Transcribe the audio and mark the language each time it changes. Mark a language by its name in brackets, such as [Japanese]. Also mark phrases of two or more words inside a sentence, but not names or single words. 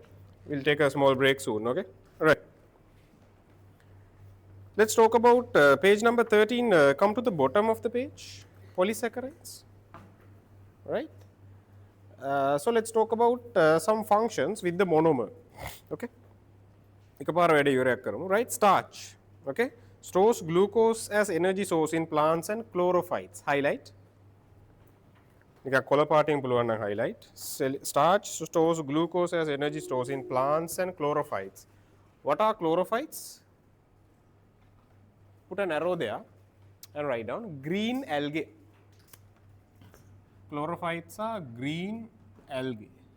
[English] We'll take a small break soon. Okay, all right. Let's talk about page number 13. Come to the bottom of the page, polysaccharides, right? So let's talk about some functions with the monomer. [Sinhala] Okay, එකපාර වැඩ ඉවරයක් කරමු, [English] right? Starch, okay, stores glucose as energy source in plants and chlorophytes. Highlight. [Sinhala] නිකන් කොළ පාටින් පුළුවන් නම් highlight. [English] Starch stores glucose as energy stores in plants and chlorophytes. What are chlorophytes? Put an arrow there and write down green algae. Chlorophytes are green algae.